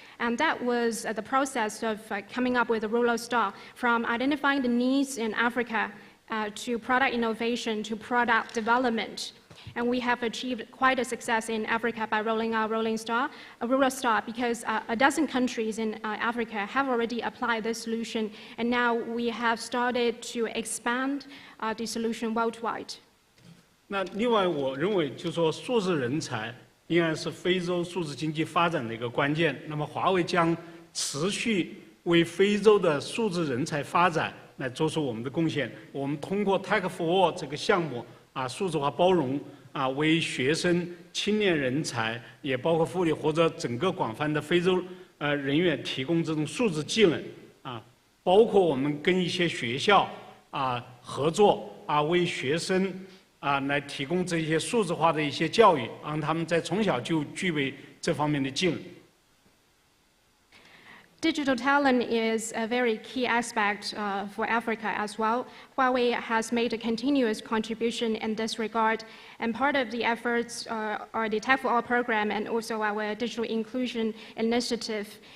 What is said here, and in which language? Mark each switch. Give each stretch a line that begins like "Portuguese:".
English: And that was the process of coming up with a rural star, from identifying the needs in Africa to product innovation to product development. And we have achieved quite a success in Africa by rolling out a rural star, because a dozen countries in Africa have already applied this solution, and now we have started to expand the solution worldwide.
Chinese: 那另外，我认为就说数字人才应该是非洲数字经济发展的一个关键。那么，华为将持续为非洲的数字人才发展来做出我们的贡献。我们通过 Tech for All 这个项目数字化包容为学生、青年人才，也包括妇女或者整个广泛的非洲人员提供这种数字技能包括我们跟一些学校合作为学生来提供这些数字化的一些教育，让他们在从小就具备这方面的技能。
English: Digital talent is a very key aspect for Africa as well. Huawei has made a continuous contribution in this regard, and part of the efforts are the Tech for All program and also our digital inclusion initiative.